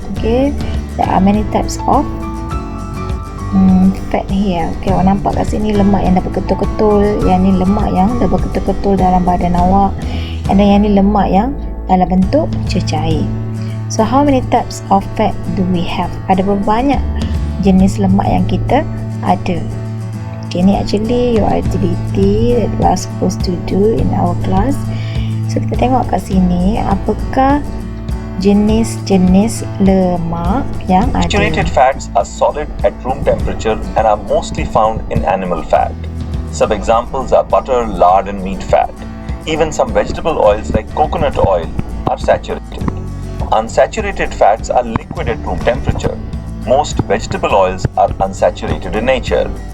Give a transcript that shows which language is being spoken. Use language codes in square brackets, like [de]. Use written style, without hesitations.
[en] Okay, there are many types of fat here. [ms] Okay, awak nampak kat sini lemak yang dah berketul-ketul, yang ni lemak yang dah berketul-ketul dalam badan awak, dan yang ni lemak yang dalam bentuk cecair. [en] So how many types of fat do we have? [ms] Ada berapa banyak jenis lemak yang kita ada? [en] Okay, ni actually your activity that we are supposed to do in our class. [ms] So kita tengok kat sini apakah jenis-jenis lemak yang ada. [en] Saturated fats are solid at room temperature and are mostly found in animal fat. Some examples are butter, lard and meat fat. Even some vegetable oils like coconut oil are saturated. Unsaturated fats are liquid at room temperature. Most vegetable oils are unsaturated in nature.